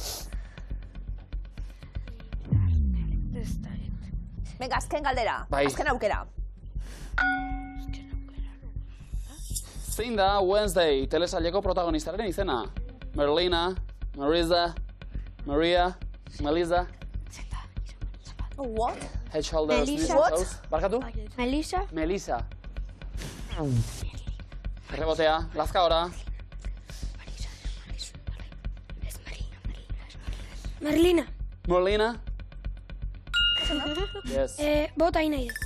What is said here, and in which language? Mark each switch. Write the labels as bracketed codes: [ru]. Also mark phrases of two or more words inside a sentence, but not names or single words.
[eu] Venga, azken galdera. Bai. Azken aukera. Zein da Wednesday telesaileko protagonistaren izena? Merlina, Marisa, Maria, Melissa. [en] What? Head, shoulders, knees and What? toes. [eu] Barkatu? Melissa. Melissa. Errebotea, lazka ora. Merlina. Merlina. Yes. Bota nahi du.